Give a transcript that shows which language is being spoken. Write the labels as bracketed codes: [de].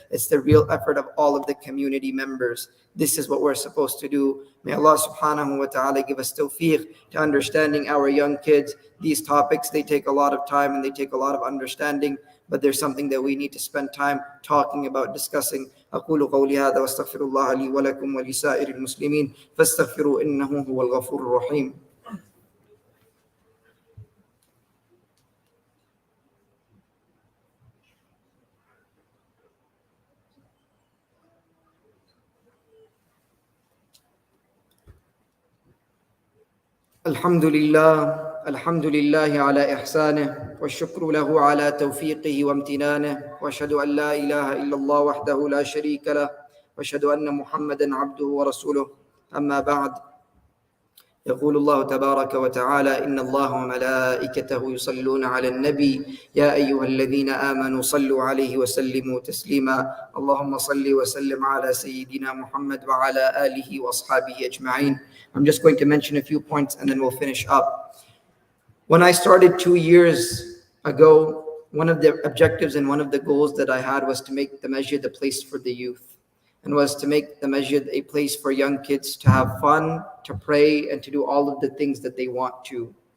[en] It's the real effort of all of the community members. This is what we're supposed to do. May Allah subhanahu wa ta'ala give us tawfiq to understanding our young kids. These topics, they take a lot of time and they take a lot of understanding. But there's something that we need to spend time talking about, discussing. [ar] أقول قولي هذا واستغفر الله لي ولكم ولسائر المسلمين فاستغفروا إنه هو الغفور الرحيم. الحمد لله على إحسانه والشكر له على توفيقه وامتنانه وأشهد أن لا إله إلا الله وحده لا شريك له وأشهد أن محمدا عبده ورسوله أما بعد يقول الله تبارك وتعالى إن الله وملائكته يصلون على النبي يا أيها الذين آمنوا صلوا عليه وسلموا تسليما اللهم صل وسلم على سيدنا محمد وعلى آله وأصحابه أجمعين. [en] I'm just going to mention a few points and then we'll finish up. When I started 2 years ago, one of the objectives and one of the goals that I had was to make the masjid a place for the youth, and was to make the masjid a place for young kids to have fun, to pray, and to do all of the things that they want to.